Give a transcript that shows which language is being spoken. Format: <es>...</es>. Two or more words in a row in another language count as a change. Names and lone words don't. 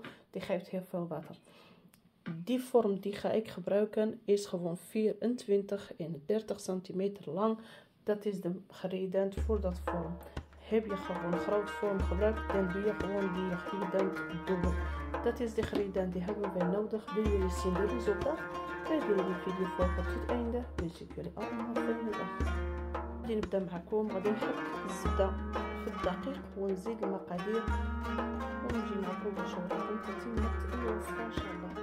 <nl>Die geeft heel veel water. Die vorm die ga ik gebruiken is gewoon 24 en 30 centimeter lang. Dat is de ingrediënt voor dat vorm. Heb je gewoon een groot vorm gebruikt, dan doe je gewoon die ingrediënt dubbel. Dat is de ingrediënt die hebben wij nodig. Wil jullie zien de resultaat? Kijk jullie die video volgen tot het einde. Wens ik jullie allemaal een fijne dag.</nl> <ar>غادي نبدا معكم. غادي نحط الزبده في الدقيق ونزيد المقادير ونجي معكم باش نوريكم تتمه الوصفه ان شاء الله.</ar>